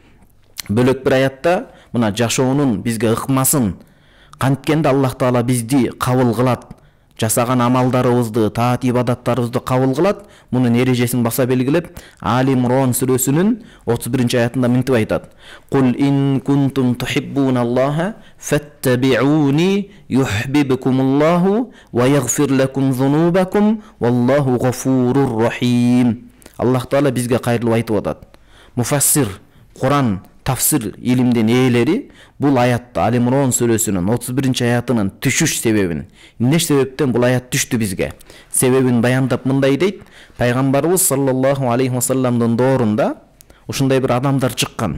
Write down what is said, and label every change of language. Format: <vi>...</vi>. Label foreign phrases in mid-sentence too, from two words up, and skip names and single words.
<ky>Бөлөк бир аятта мына жашоонун бизге ыкмасын, канткенде Аллах Таала бизди кабыл кылат, жасаган амалдарыбызды, таат ибадаттарыбызды кабыл кылат. Мунун эрежесин баса белгилеп, Али Имран сүрөсүнүн 31-аятында мынтип айтат:</ky> <ar>"قل إن كنتم تحبون الله فاتبعوني يحببكم الله ويغفر لكم ذنوبكم والله غفور رحيم."</ar> <ky>Аллах Таала бизге кайрылып айтып атат. Муфассир, Куран тафсир илимдин ээлери бул аятты Али Имран сүрөсүнүн 31-аятынын түшүш себебин, эмне себептен бул аят түштү бизге, себебин баяндап мындай дейт: Пайгамбарыбыз</ky> <ar>صلى الله عليه وسلم-дын</ar> <ky>доорунда ушундай бир адамдар чыккан.</ky>